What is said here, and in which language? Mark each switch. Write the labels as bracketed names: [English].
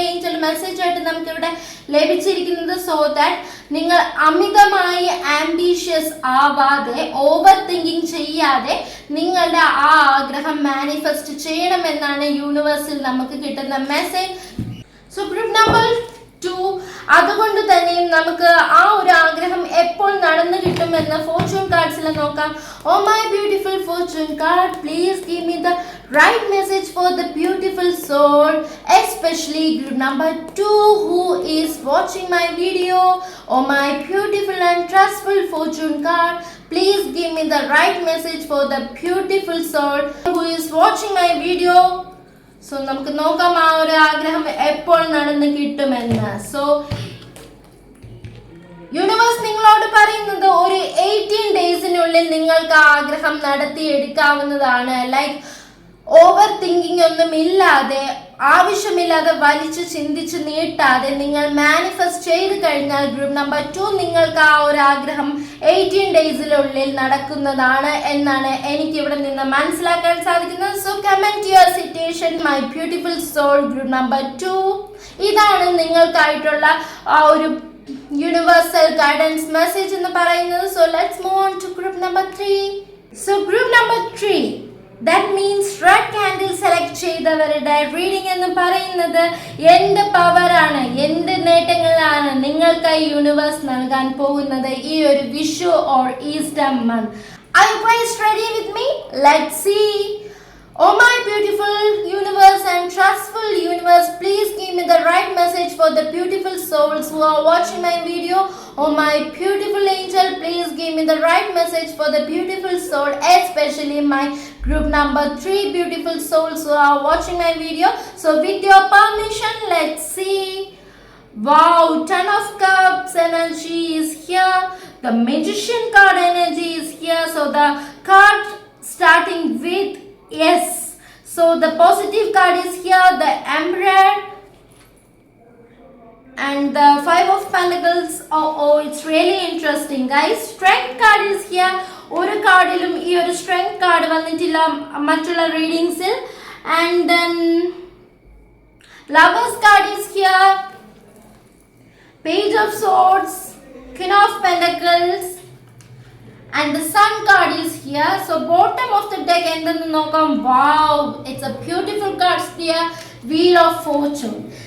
[Malayalam] Angel message ആയിട്ട് നമുക്ക് ഇവിടെ ലഭിച്ചിരിക്കുന്നത്. സോ ദാറ്റ് നിങ്ങൾ അമിതമായി ആംബീഷ്യസ് ആവാതെ, ഓവർ തിങ്കിങ് ചെയ്യാതെ നിങ്ങളുടെ ആ ആഗ്രഹം മാനിഫെസ്റ്റ് ചെയ്യണമെന്നാണ് യൂണിവേഴ്സിൽ നമുക്ക് കിട്ടുന്ന മെസ്സേജ്. So group number 2. അതുകൊണ്ട് തന്നെയും നമുക്ക് ആ ഒരു ആഗ്രഹം എപ്പോൾ നടന്നു കിട്ടുമെന്ന് ഫോർച്യൂൺ കാർഡ്സിൽ നോക്കാം. [English] Oh my beautiful fortune card, please give me the right message for the beautiful soul, especially group number 2 who is watching my video. Oh my beautiful and trustful fortune card, please give me the right message for the beautiful soul who is watching my video. [Malayalam] So നമുക്ക് നോക്കാം ആ ഒരു ആഗ്രഹം എപ്പോൾ നടന്നു കിട്ടുമെന്ന്. So universe നിങ്ങളോട് പറയുന്നത് ഒരു 18 ഡേയ്സിനുള്ളിൽ നിങ്ങൾക്ക് ആ ആഗ്രഹം നടത്തിയെടുക്കാവുന്നതാണ്. ലൈക്ക് ഓവർ തിങ്കിങ് ഒന്നും ഇല്ലാതെ, ആവശ്യമില്ലാതെ വലിച്ചു ചിന്തിച്ച് നീട്ടാതെ നിങ്ങൾ മാനിഫെസ്റ്റ് ചെയ്ത് കഴിഞ്ഞാൽ ഗ്രൂപ്പ് നമ്പർ 2 നിങ്ങൾക്ക് ആ ഒരു ആഗ്രഹം 18 ഡേയ്സിനുള്ളിൽ നടക്കുന്നതാണ് എന്നാണ് എനിക്ക് ഇവിടെ നിന്ന് മനസ്സിലാക്കാൻ സാധിക്കുന്നത്. [English] So comment your situation my beautiful soul group number 2. [Malayalam] ഇതാണ് നിങ്ങൾക്കായിട്ടുള്ള ആ ഒരു യൂണിവേഴ്സൽ ഗൈഡൻസ് മെസ്സേജ് എന്ന് പറയുന്നത്. [English] So let's move on to group number 3. [Malayalam] So group number 3, that means red candle select ചെയ്തവരുടെ റീഡിംഗ് എന്ന് പറയുന്നത് എന്ത് പവറാണ്, എന്ത് നേട്ടങ്ങളാണ് നിങ്ങൾക്ക് യൂണിവേഴ്സ് നൽകാൻ പോകുന്നത് ഈ ഒരു Vishu or Easter month. [English] Are you guys ready with me? Let's see. Oh my beautiful universe and trustful universe, please give me the right message for the beautiful souls who are watching my video. Oh my beautiful angel, please give me the right message for the beautiful soul, especially my group number 3 beautiful souls who are watching my video. So with your permission, let's see. Wow, Ten of Cups energy is here. The Magician card energy is here. So the card starting with yes. So the positive card is here, the Emperor and the 5 of Pentacles. Oh, it's really interesting, guys. Strength card is here. [Malayalam] ഒരു കാർഡിലും ഈ ഒരു strength card വന്നിട്ടില്ല മറ്റുള്ള റീഡിങ്സിൽ. [English] And then Lovers card is here, Page of Swords, Queen of Pentacles, and the Sun card is here. So bottom of the deck [Malayalam] endannu nokam. [English] Wow, it's a beautiful card here, Wheel of Fortune.